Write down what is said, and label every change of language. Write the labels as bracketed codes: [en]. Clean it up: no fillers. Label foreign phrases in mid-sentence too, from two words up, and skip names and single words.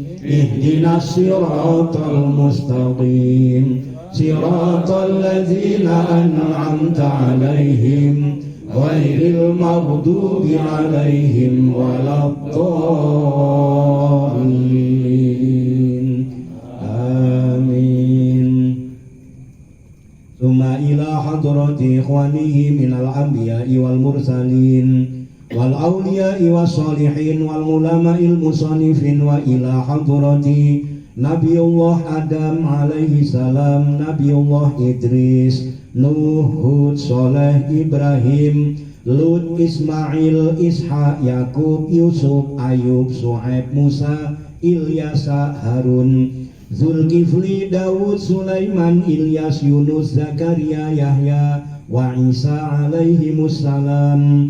[ar] اهدنا الصراط المستقيم. صراط الذين أنعمت عليهم غير المغضوب عليهم ولا الضالين. Amin. ثم إلى حضرة إخوانه من الأنبياء والمرسلين والأولياء والصالحين والعلماء المصنفين وإلى حضرة نبي الله آدم عليه السلام نبي الله إدريس نوح هود صالح إبراهيم لوط إسماعيل إسحاق يعقوب يوسف أيوب صهيب موسى اليسع هارون ذو الكفل داود سليمان إلياس يونس زكريا يحيى وعيسى عليهم السلام.